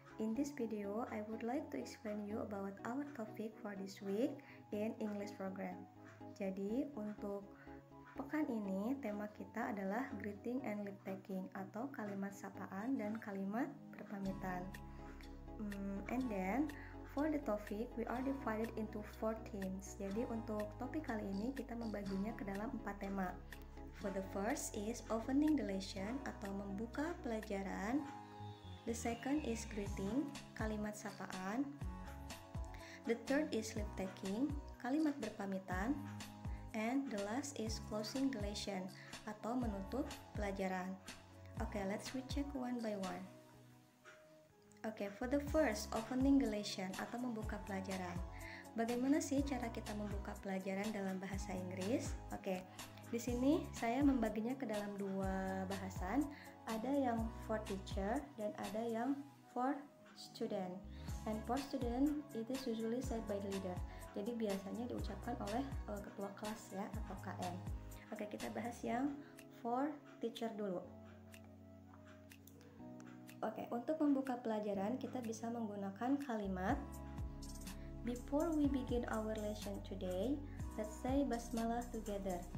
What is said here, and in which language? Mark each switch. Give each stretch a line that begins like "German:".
English: In this video, I would like to explain you about our topic for this week in English program.
Indonesian: Jadi untuk pekan ini tema kita adalah
English: greeting and leave taking
Indonesian: atau kalimat sapaan dan kalimat berpamitan.
English: And then for the topic, we are divided into 4 themes.
Indonesian: Jadi untuk topik kali ini kita membaginya ke dalam 4 tema.
English: For the first is opening the lesson
Indonesian: atau membuka pelajaran.
English: The second is greeting,
Indonesian: kalimat sapaan.
English: The third is leave taking,
Indonesian: kalimat berpamitan.
English: And the last is closing the lesson
Indonesian: atau menutup pelajaran.
English: Okay, let's recheck one by one. Oke, for the first, opening the lesson
Indonesian: atau membuka pelajaran. Bagaimana sih cara kita membuka pelajaran dalam bahasa Inggris? Oke, di sini saya membaginya ke dalam 2 bahasan. Ada yang
English: for teacher
Indonesian: dan ada yang
English: for student. And for student, it is usually said by the leader.
Indonesian: Jadi biasanya diucapkan oleh ketua kelas ya atau KM. Oke, kita bahas yang
English: for teacher
Indonesian: dulu. Oke, untuk membuka pelajaran kita bisa menggunakan kalimat
English: before we begin our lesson today, let's say basmalah together.